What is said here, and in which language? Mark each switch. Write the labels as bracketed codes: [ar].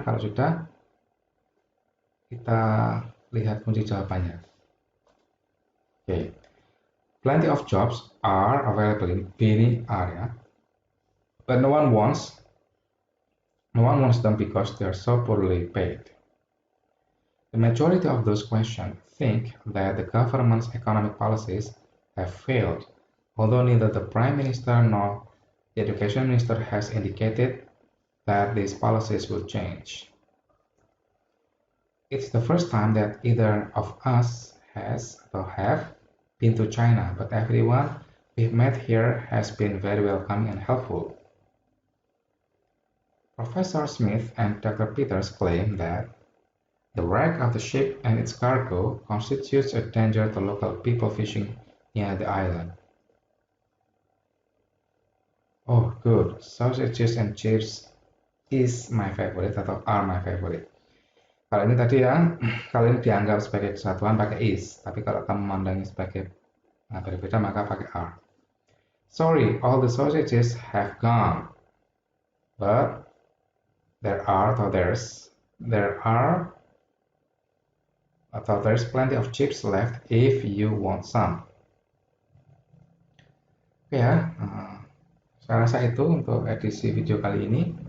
[id] Kalau sudah, kita lihat kunci jawabannya. Oke. [en] Plenty of jobs are available in any area, but no one wants them because they are so poorly paid. The majority of those questioned think that the government's economic policies have failed, although neither the Prime Minister nor the Education Minister has indicated that these policies will change. It's the first time that either of us has or have been to China, but everyone we've met here has been very welcoming and helpful. Professor Smith and Dr. Peters claim that the wreck of the ship and its cargo constitutes a danger to local people fishing near the island. Oh, good. Sausages and chips is my favorite atau are my favorite. [id] Kalau ini tadi ya, kalau ini dianggap sebagai kesatuan pakai is, tapi kalau kamu memandangnya sebagai berbeda maka pakai are. [en] Sorry, all the sausages have gone, but there's plenty of chips left if you want some. [id] Oke ya, saya rasa itu untuk edisi video kali ini.